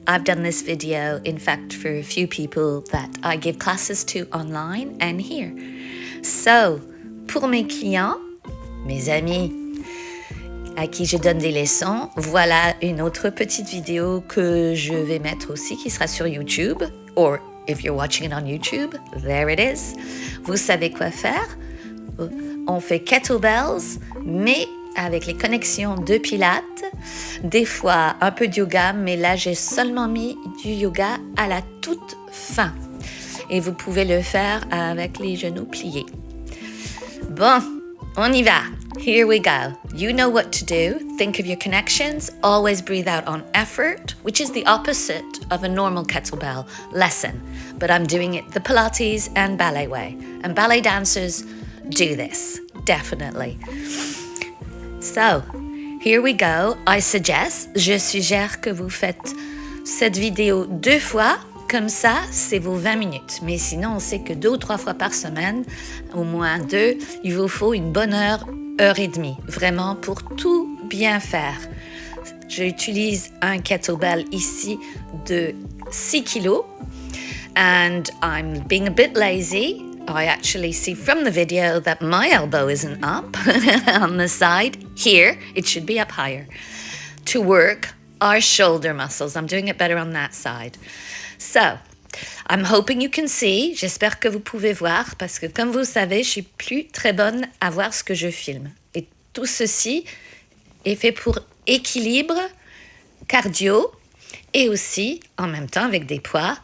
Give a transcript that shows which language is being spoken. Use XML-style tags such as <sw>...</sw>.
<en>I've done this video, in fact, for a few people that I give classes to online and here.</en> <fr>So, pour mes clients, mes amis à qui je donne des leçons, voilà une autre petite vidéo que je vais mettre aussi qui sera sur YouTube.</fr> <en>Or, if you're watching it on YouTube, there it is.</en> <fr>Vous savez quoi faire? On fait Kettle Bells, mais avec les connexions de Pilates. Des fois, un peu de yoga, mais là, j'ai seulement mis du yoga à la toute fin. Et vous pouvez le faire avec les genoux pliés. Bon, on y va.</fr> <en>Here we go. You know what to do. Think of your connections. Always breathe out on effort, which is the opposite of a normal kettlebell lesson. But I'm doing it the Pilates and ballet way. And ballet dancers do this, definitely. So, here we go.</en> <fr>Je suggère que vous faites cette vidéo 2 fois. Comme ça, c'est vos 20 minutes. Mais sinon, on sait que 2 ou 3 fois par semaine, au moins 2, il vous faut une bonne heure et demie, vraiment pour tout bien faire. J'utilise un kettlebell ici de 6 kilos.</fr> <en>And I'm being a bit lazy. I actually see from the video that my elbow isn't up on the side. Here, it should be up higher. To work our shoulder muscles. I'm doing it better on that side. So, I'm hoping you can see.</en> <fr>J'espère que vous pouvez voir parce que comme vous savez, je suis plus très bonne à voir ce que je filme. Et tout ceci est fait pour équilibre, cardio et aussi en même temps avec des poids.</fr>